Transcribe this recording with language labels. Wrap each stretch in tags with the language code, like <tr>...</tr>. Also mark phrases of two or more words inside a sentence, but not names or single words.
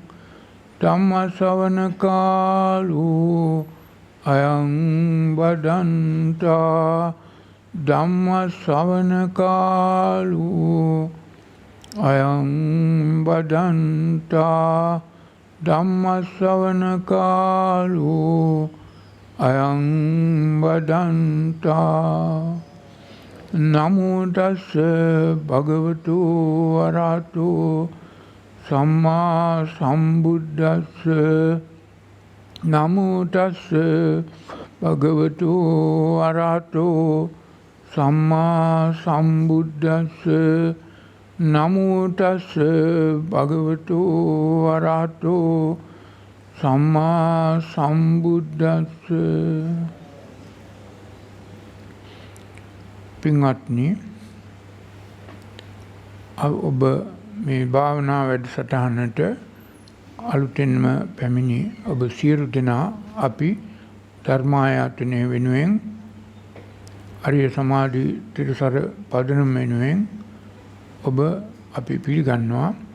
<pi>धम्मश्रवणकालो अयं वदन्ता धम्मश्रवणकालो अयं वदन्ता धम्मश्रवणकालो अयं वदन्ता नमो तस्स भगवतो अरहतो सम्मा सम्बुद्धस्स नमो तस्स भगवतो अरहतो सम्मा सम्बुद्धस्स नमो तस्स भगवतो अरहतो सम्मा सम्बुद्धस्स.</pi> <si>පින්වත්නි, ඔබ මේ භාවනා වැඩසටහනට අලුතෙන්ම පැමිණි ඔබ සියලු දෙනා අපි ධර්මායතනය වෙනුවෙන් අරිය සමාධි ත්‍රිසර පදනම වෙනුවෙන් ඔබ අපි පිළිගන්නවා.</si>